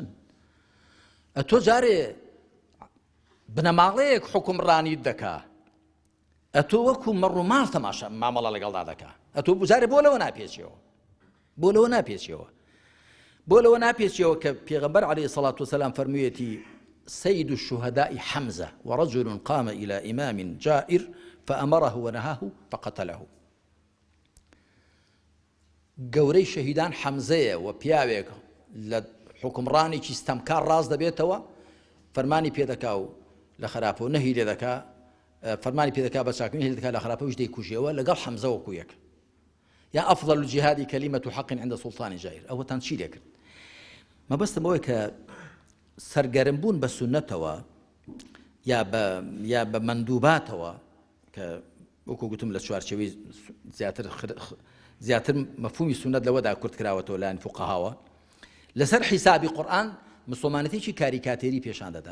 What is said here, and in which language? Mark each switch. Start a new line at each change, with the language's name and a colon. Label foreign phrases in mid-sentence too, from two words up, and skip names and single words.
Central Kurdish: ئەتۆ جارێ بنەماڵەیەک حکومڕانیت دەکا، ئەتۆ وەکو مەڕووماڵ تەماشا مامەڵە لەگەڵدا دەکا، ئەتۆ جارێ بۆ لەوە ناپێچیەوە، بۆ لەوە ناپێچیەوە کە پێغەمبەر
Arabic: عەلەیهی السەڵات وەسەلام
Central Kurdish: فەرموویەتی
Arabic: سيد الشهداء حمزة ورجل قام إلى إمام جائر فأمره ونهاه فقتله.
Central Kurdish: گەورەی شەهیدان حەمزەیە و پیاوێک لە حکمڕانێکی ستەمکار ڕاز دەبێتەوە، فەرمانی پێدەکا و لە خراپە و نەهی لێ دەکا، فەرمانی پێدەکا بە چاکردنی هێل دەکا لە خراپەوەش دەیکوژێەوە لەگەڵ حەمزە وەکو یەک.
Arabic: یا ئەفضل الجهاد كلمة حق عند سلطان جائر.
Central Kurdish: ئەوەتان چی لێ کرد؟ مەبەستم ئەوەیە کە سەرگەرمبوون بە سونەتەوە یا بە مەندوباتەوە کە وەکو گوتم لە چوارچێوەی زیاتر مەفهومی سونەت لەوەدا کورت کراوەتەوە لایەن فوقەهاوە، لەسەر حیسابی قورئان مسلمانەتێکی کاریکاتێری پێشان دەدا.